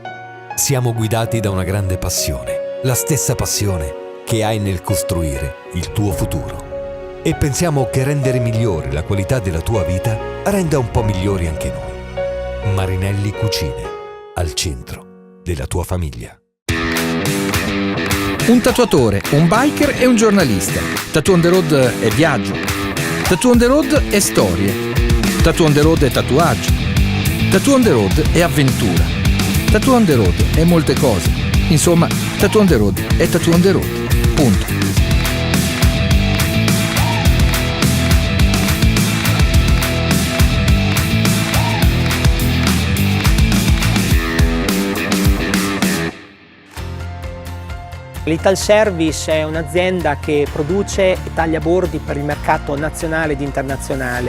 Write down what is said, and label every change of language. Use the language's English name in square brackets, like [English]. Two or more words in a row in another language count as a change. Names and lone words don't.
[Italian] Siamo guidati da una grande passione, la stessa passione che hai nel costruire il tuo futuro. E pensiamo che rendere migliore la qualità della tua vita renda un po' migliori anche noi. Marinelli Cucine, al centro della tua famiglia. Un tatuatore, un biker e un giornalista. Tattoo on the road è viaggio. Tattoo on the road è storie. Tattoo on the road è tatuaggio. Tattoo on the road è avventura. Tattoo on the road è molte cose. Insomma, Tattoo on the road è Tattoo on the road. Punto. L'Italservice è un'azienda che produce e taglia bordi per il mercato nazionale ed internazionale.